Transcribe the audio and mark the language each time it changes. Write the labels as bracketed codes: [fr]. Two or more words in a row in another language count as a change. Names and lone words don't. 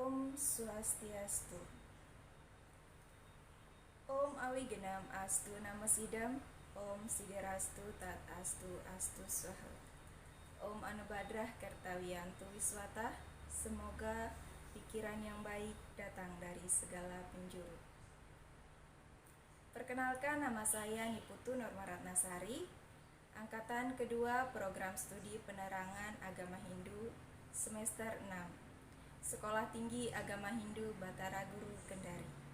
[sa] Swastiastu. Om Awigenam Astu Namo Sidam. Om Siderastu Tat Astu Astu Swaha. Om Anubadrah Kertawiyantu Wiswata. [id] Semoga pikiran yang baik datang dari segala penjuru. Perkenalkan, nama saya Niputu Normaratnasari, angkatan kedua program studi penerangan agama Hindu semester 6, Sekolah Tinggi Agama Hindu Batara Guru Kendari.